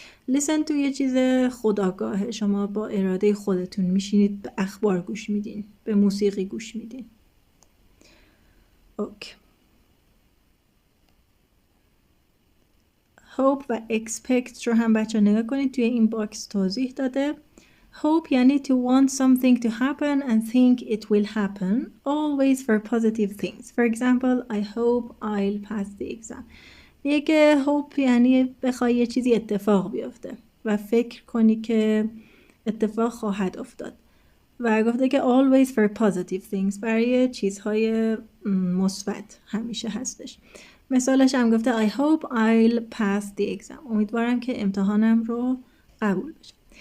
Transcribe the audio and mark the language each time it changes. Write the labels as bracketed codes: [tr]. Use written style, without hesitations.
[fa] listen to یه چیز خودآگاهه، شما با اراده خودتون میشینید به اخبار گوش میدین، به موسیقی گوش میدین. اوکی. hope و expect رو هم بچه نگاه کنید، توی این باکس توضیح داده. [en] hope یعنی to want something to happen and think it will happen, always for positive things. For example, I hope I'll pass the exam. [fa] میگه که hope یعنی بخوای یه چیزی اتفاق بیفته و فکر کنی که اتفاق خواهد افتاد. و گفته که [en] always for positive things، [fa] برای چیزهای مثبت همیشه هستش. مثالش هم گفته [en] I hope I'll pass the exam، [fa] امیدوارم که امتحانم رو قبول بشم.